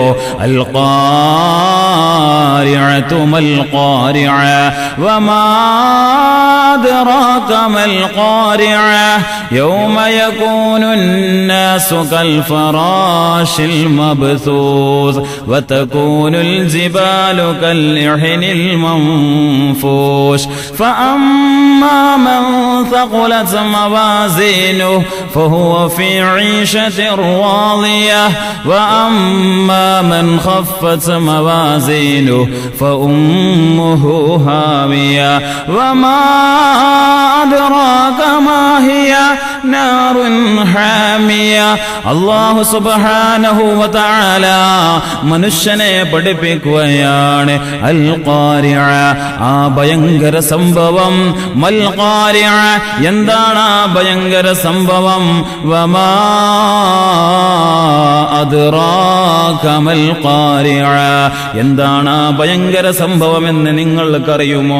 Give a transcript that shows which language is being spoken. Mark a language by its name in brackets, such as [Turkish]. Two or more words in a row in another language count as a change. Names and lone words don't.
[Arabic] القارعة ما القارعة وما أدراك ما القارعة يوم يكون الناس كالفراش المبثوث وتكون الجبال كالعهن المنفوش فأما من ثقلت موازينه فهو في عيشة راضية وأما من خفت موازينه فأمه هاوية وما أدراك ما هي نار حامية. الله سبحانه وتعالى [Malayalam] മനുഷ്യനെ പഠിപ്പിക്കുകയാണ് [Arabic] القارعة, [Malayalam] ആ ഭയങ്കര സംഭവം. [Arabic] ما القارعة, [Malayalam] എന്താണ് ആ ഭയങ്കര സംഭവം? [Arabic] وما أدراك ما القارعة, [Malayalam] എന്താണ് ആ ഭയങ്കര സംഭവമെന്ന് നിങ്ങൾക്കറിയുമോ?